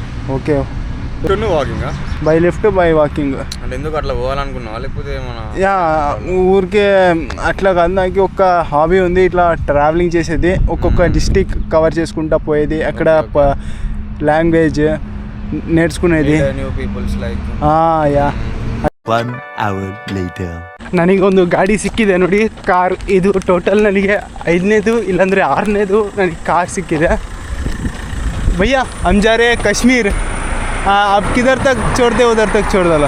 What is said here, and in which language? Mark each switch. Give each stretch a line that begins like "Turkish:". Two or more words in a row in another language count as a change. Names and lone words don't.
Telugu: ఓకే,
English: walking by lift by walking
Telugu: అంటే ఎందుకు అట్లా పోవాలనుకున్నావా లేకపోతే యా ఊరికే అట్లా కాదు. నాకు ఒక హాబీ ఉంది, ఇట్లా ట్రావెలింగ్ చేసేది. ఒక్కొక్క
English: district cover
Telugu: చేసుకుంటా పోయేది, అక్కడ లాంగ్వేజ్ నేర్చుకునేది.
Kannada: యా.
English: 1 hour later
Kannada: ನನಗೊಂದು ಗಾಡಿ ಸಿಕ್ಕಿದೆ ನೋಡಿ, ಕಾರ್. ಇದು ಟೋಟಲ್ ನನಗೆ 5ನೇದು ಇಲ್ಲಾಂದರೆ 6ನೇದು ನನಗೆ ಕಾರ್ ಸಿಕ್ಕಿದೆ.
Hindi: ಭಯ್ಯ हम जा रहे हैं कश्मीर. आप किधर तक छोड़ दे, उधर तक छोड़ डालो.